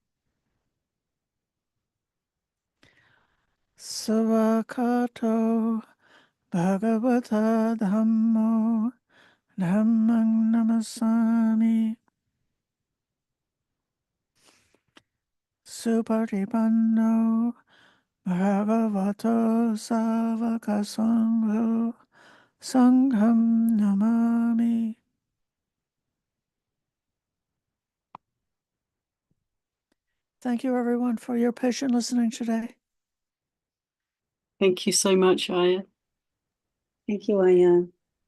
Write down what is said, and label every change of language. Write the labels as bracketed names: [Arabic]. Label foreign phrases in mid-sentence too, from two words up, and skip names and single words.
[Pali] Savakato Bhagavata Dhammo Dhammang Namasami Supatipanno Bhagavato Savaka Sangho Sangham Namami. [English] Thank you, everyone, for your patient listening today. Thank you so much, Aya. Thank you, Aya.